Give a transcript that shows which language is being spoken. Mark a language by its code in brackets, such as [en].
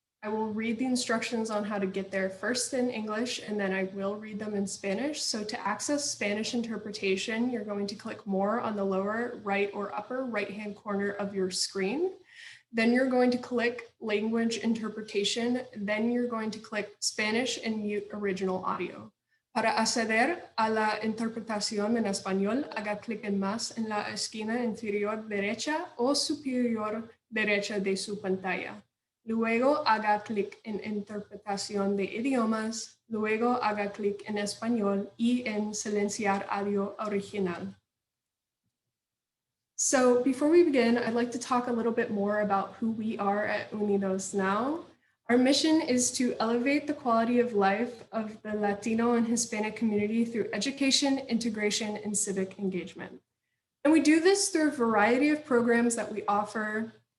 [en] I will read the instructions on how to get there first in English, and then I will read them in Spanish. So to access Spanish interpretation, you're going to click more on the lower right or upper right-hand corner of your screen. Then you're going to click language interpretation. Then you're going to click Spanish and mute original audio. [es] Para acceder a la interpretación en español, haga clic en más en la esquina inferior derecha o superior derecha de su pantalla. Luego haga clic en interpretación de idiomas. Luego haga clic en español y en silenciar audio original. [en] So before we begin, I'd like to talk a little bit more about who we are at Unidos Now. Our mission is to elevate the quality of life of the Latino and Hispanic community through education, integration, and civic engagement. And we do this through a variety of programs that we offer.